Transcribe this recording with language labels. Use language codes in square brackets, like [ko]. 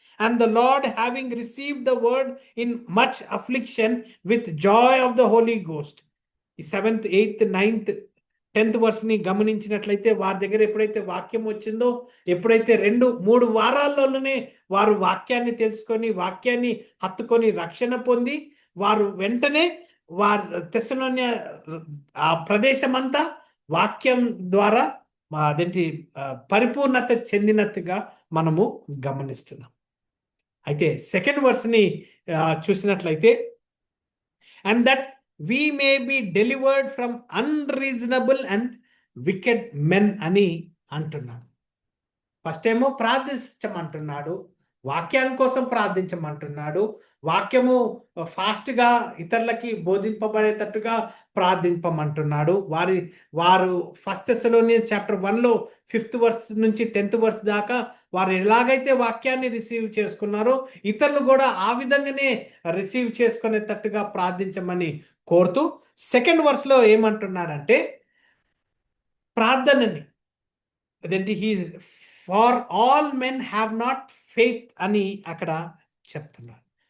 [en] And the Lord, having received the word in much affliction with joy of the Holy Ghost. [te] ఈ 7th 8th 9th 10th వర్స్ని గమనించినట్లయితే, వారి దగ్గర ఎప్పుడైతే వాక్యం వచ్చిందో, ఎప్పుడైతే 2-3 వారాల్లోనే వారు వాక్యాన్ని తెలుసుకొని, వాక్యాన్ని హత్తుకొని రక్షణ పొంది, వారు వెంటనే వారు తెస్సలోనియ ఆ ప్రదేశం అంతా వాక్యం ద్వారా అదేంటి పరిపూర్ణత చెందినట్టుగా మనము గమనిస్తున్నాం. అయితే సెకండ్ వర్స్ని చూసినట్లయితే, [en] and that we may be delivered from unreasonable and wicked men [te] అని అంటున్నాడు. ఫస్ట్ ఏమో ప్రార్థించమంటున్నాడు, వాక్యాన్ని కోసం ప్రార్థించమంటున్నాడు, వాక్యము ఫాస్ట్గా ఇతరులకి బోధింపబడేటట్టుగా ప్రార్థింపమంటున్నాడు. వారు first Thessalonians chapter 1లో 5th verse నుంచి 10th వర్స్ దాకా వారు ఎలాగైతే వాక్యాన్ని రిసీవ్ చేసుకున్నారో, ఇతరులు కూడా ఆ విధంగానే రిసీవ్ చేసుకునేటట్టుగా ప్రార్థించమని కోరుతూ, సెకండ్ వర్స్లో ఏమంటున్నాడంటే, ప్రార్థనని అదేంటి [en] for all men have not faith [te] అని అక్కడ చెప్తున్నాడు.